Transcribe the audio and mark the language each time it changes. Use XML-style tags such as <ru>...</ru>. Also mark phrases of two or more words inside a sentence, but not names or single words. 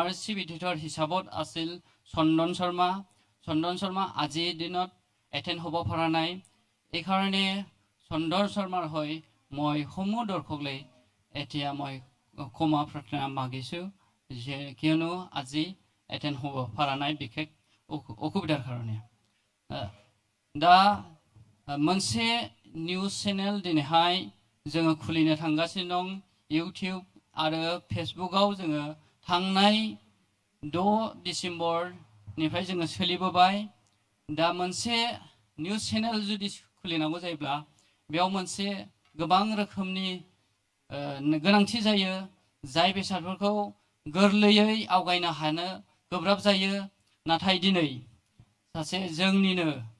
<en>chief editor</en> <as>হিচাপত আছিল চন্দন শৰ্মা আজিৰ দিনত এটেণ্ড হ'ব পৰা নাই এই কাৰণে চন্দন শৰ্মাৰ হৈ মই সমূহ দৰ্শকলৈ এতিয়া মই ক্ষমা প্ৰাৰ্থনা মাগিছোঁ যে কিয়নো আজি এটেণ্ড হ'ব পৰা নাই বিশেষ অসুবিধাৰ কাৰণে</as> <brx>दा मोनसे</brx> <en>news channel</en> <brx>दिनैहाय जोङो खुलिनो थांगासिनो दं इउटिउब आरो फेसबुकआव जोङो थांनाय 6 डिसेम्बरनिफ्राय जोङो सोलिबोबाय दा मोनसे</brx> <en>news channel</en> <brx>जुदि खुलिनांगौ जायोब्ला बेयाव मोनसे गोबां रोखोमनि गोनांथि जायो जाय बेसादफोरखौ गोरलैयै आवगायनो हानो गोब्राब जायो नाथाय दिनै सासे जोंनिनो</brx>